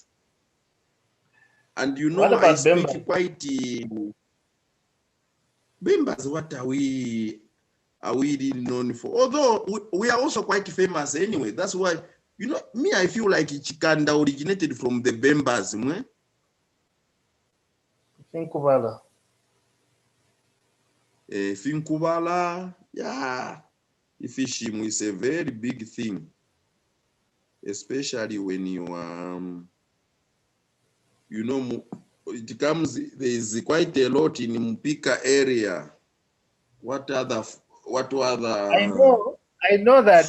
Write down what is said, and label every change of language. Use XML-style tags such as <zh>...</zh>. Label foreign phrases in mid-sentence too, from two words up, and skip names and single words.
<en>And you know, What I about speak Bemba? quite Bembas. What are we really known for? Although we are also quite famous anyway. That's why, you know, me, I feel like Chikanda originated from the Bembas. Finkubala. Finkubala, yeah. Fishing is a very big thing, especially when you you know, it comes. There is quite a lot in Mpika area. What other? I know that</en>